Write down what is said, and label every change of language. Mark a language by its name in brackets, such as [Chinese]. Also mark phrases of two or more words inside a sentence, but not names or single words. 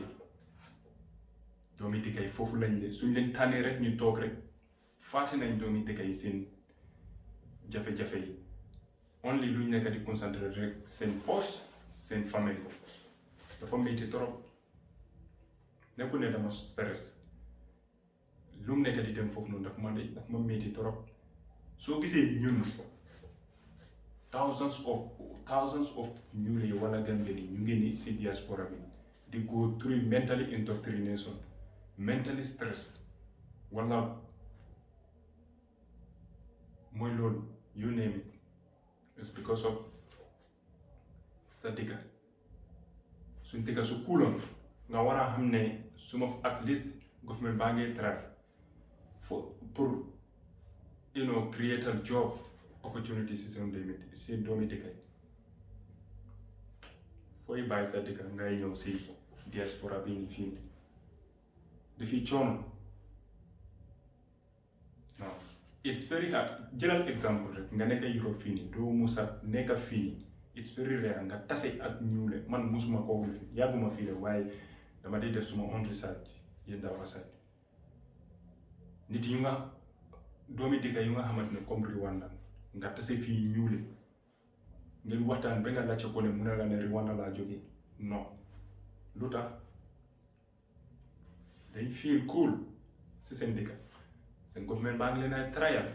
[Wolof] doomi dëkka yi foofu lañ leen suñ leen tànnee rek ñu toog rek fàtte nañ doomi dëkka yi seen jafe-jafe yi, only luñ nekk di concentré rek seen poche, seen famille. dafa métti trop, nekkul ne dama stress, lu mu nekk di dem foofu noonu daf ma métti trop. soo gisee ñun thousands of ñuule wala Gambien yi ñu ngi ni si diaspora bi di [English] go through mentally indoctrination, mentally stress, [Wolof] wala mooy loolu, [English] you name it, it's because of [Wolof] sa dëkka. suñ dëkka su kuuloon nga war a xam ne suma [English] at least [Wolof] government baa ngi try pour [English] create a job opportunity [Wolof] si doomi dëkka yi. fooy bàyyi sa dëkka ngay ñëw si diaspora bi ni fii dafi coono. non, [English] it's very hard. [Wolof] jëlal exemple rek, nga nekk Europe fii nii doo musa nekk fii nii, [English] it's very rare [Wolof] nga tase ak ñuule. man musuma koo wul fii, yàgguma fii de, waaye dama dee def suma [English] own research [Wolof] yéen daa research nit yu nga doomi dëkka yu nga xamante ne comme Rwanda, nga tase fii ñuule ngeen waxtaan ba nga laajte ko ne mu ne la ne Rwanda laa jógee. non, lu tax? dañ [English] feel cool [Wolof] si seen dëkka, seen government baa ngi leen ay trial.